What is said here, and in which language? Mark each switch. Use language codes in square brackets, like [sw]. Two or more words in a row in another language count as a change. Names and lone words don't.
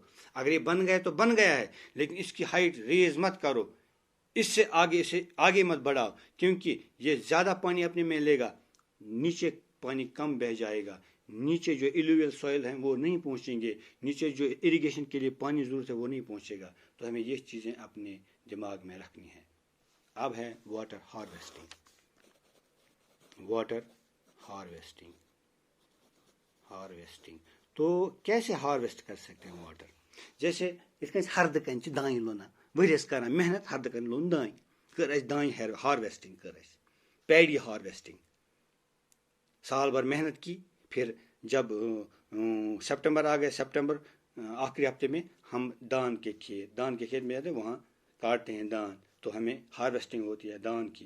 [ur] اگر یہ بن گیا تو بن گیا ہے, لیکن اس کی [en] height raise [ur] مت کرو, اس سے آگے مت بڑھاؤ, کیونکہ یہ زیادہ پانی اپنے میں لے گا, نیچے پانی کم بہ جائے گا, نیچے جو [en] alluvial soil [ur] ہیں وہ نہیں پہنچیں گے, نیچے جو اریگیشن کے لیے پانی ضرورت ہے وہ نہیں پہنچے گا. تو ہمیں یہ چیزیں اپنے دماغ میں رکھنی ہیں. اب ہے [en] water harvesting. [ur] تو کیسے ہارویسٹ کر سکتے ہیں واٹر؟ جیسے اس کا [ks] ہرد کن دان لونا ورس کر محنت, ہرد کن لون دان, کر اس دان ہارویسٹنگ, کر اس [en] paddy harvesting, [ur] سال بھر محنت کی. پھر جب سپٹمبر آ گئے, سپٹمبر آخری ہفتے میں ہم دان کے کھیت میں جاتے ہیں, وہاں کاٹتے ہیں دان, تو ہمیں ہارویسٹنگ ہوتی ہے دان کی.